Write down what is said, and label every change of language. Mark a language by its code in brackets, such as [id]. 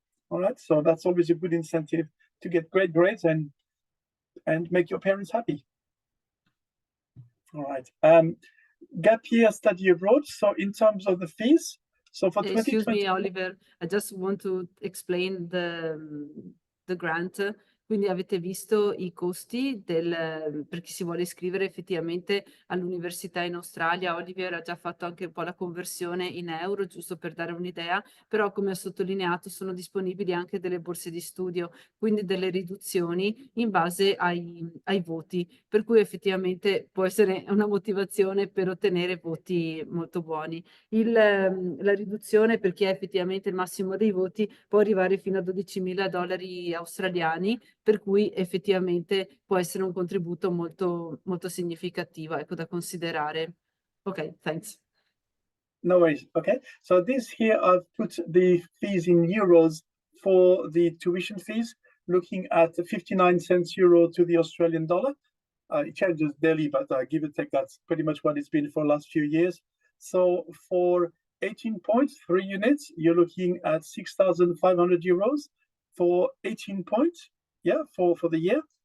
[en] All right, so that's always a good incentive to get great grades and make your parents happy. All right, gap year study abroad. So in terms of the fees, so for 2020... Excuse me, Oliver, I just want to explain the grant. [it] Quindi avete visto i costi per chi si vuole iscrivere effettivamente all'università in Australia. Oliver ha già fatto anche un po' la conversione in euro, giusto per dare un'idea, però come ha sottolineato sono disponibili anche delle borse di studio, quindi delle riduzioni in base ai voti, per cui effettivamente può essere una motivazione per ottenere voti molto buoni. La riduzione per chi ha effettivamente il massimo dei voti può arrivare fino a $12.000 australiani, per cui effettivamente può essere un contributo molto, molto significativo, ecco, da considerare. [en] Ok, thanks. No worries. Okay, so this here I've put the fees in euros for the tuition fees, looking at 59 cents euro to the Australian dollar. It changes daily, but give or take, that's pretty much what it's been for the last few years. So for 18 points, 3 units, you're looking at 6,500 euros for 18 points. Yeah, for the year.